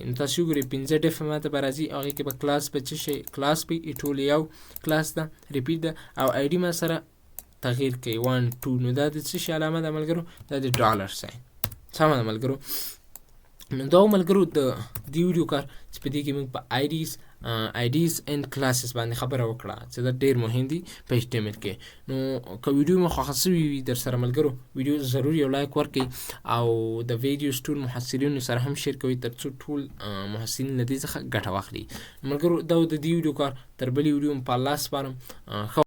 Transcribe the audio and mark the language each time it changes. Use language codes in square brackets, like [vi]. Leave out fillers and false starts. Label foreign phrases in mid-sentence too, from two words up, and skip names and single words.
[ps] نو تاسو وګورئ 5 ډفه ماته به راځي هغې کې به کلاس به څه شی کلاس به ټول یو کلاس ده ریپیټ ده او ID ما سره تغییر کوي 1 2. نو دا د څه شي علامه ده ملګرو؟ دا د [en] dollar sign. [ps] سمه ده ملګرو. نو دا ملګرو د دې ویډیو کار چې په دې کې موږ په [en] IDs and classes [ps] باندې خبره وکړه چې دا ډېر مهم دي په HTML کې. نو که ویډیو مو خوښه سوي وي در سره ملګرو ویډیو ضرور یو لایک ورکړئ او د ویډیوز ټول محصلینو سره هم شیر کوئ تر څو ټول محصلین له دې څخه ګټه واخلي. ملګرو دا د دې ویډیو کار تر بلې ویډیو په الله سپارم.